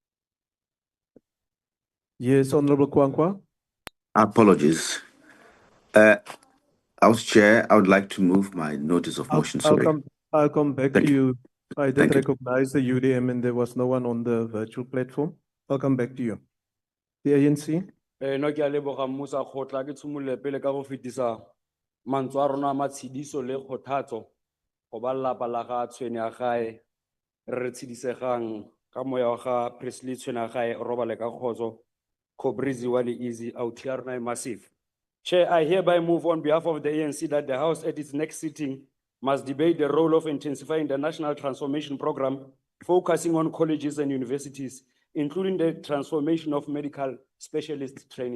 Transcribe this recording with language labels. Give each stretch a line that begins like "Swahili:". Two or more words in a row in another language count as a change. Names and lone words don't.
English: Yes, Honorable Kwankwa. Apologies. House Chair, I would like to move my notice of motion. Sorry. I'll come back Thank to you. you. I did Thank you. recognize the UDM and there was no one on the virtual platform. I'll come back to you. The ANC.
Tswana: No ke a leboga mmuso a kgotla ke tshimolle pele ka go fetisa mantswe a rona a matshediso le kgothatso go ba lelapa la ga tshwene ya gae re tshidisegang ka moya wa ga Presley tshwene ya gae robale ka kgotso Kobrizi wale
English: easy out here
Tswana: na massive.
English: Chair, I hereby move on behalf of the ANC that the House at its next sitting must debate the role of intensifying the national transformation program, focusing on colleges and universities, including the transformation of medical specialist training.